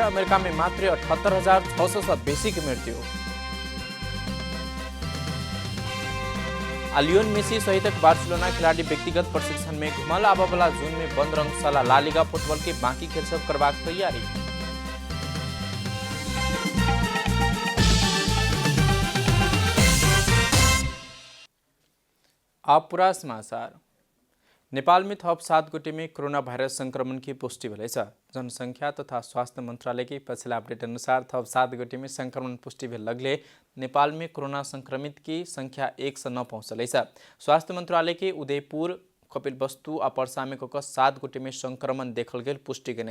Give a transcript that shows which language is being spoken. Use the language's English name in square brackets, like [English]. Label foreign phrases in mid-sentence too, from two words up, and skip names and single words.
[Maithili] अमेरिका में मात्र 78,600 से बेसी की मृत्यु। लियोन मेसी सहित बार्सिलोना खिलाड़ी व्यक्तिगत प्रशिक्षण में घुमल। आबा वाला जून में बंद रंगशाला ला लीगा फुटबॉल के बाकी खेल सब करवाक तैयारी। आप पूरा समाचार। नेपाल में थप 7 गोटे में कोरोना वायरस संक्रमण की पुष्टि भेल। जनसंख्या तथा स्वास्थ्य मंत्रालय के पछिला अपडेट अनुसार थप 7 गोटे में संक्रमण पुष्टि भेल लगले नेपाल में कोरोना संक्रमित की संख्या 109 पहुंचल। स्वास्थ्य मंत्रालय के उदयपुर, कपिलवस्तु आ पर्सा में 7 गोटे में संक्रमण देखल गेल पुष्टि केने।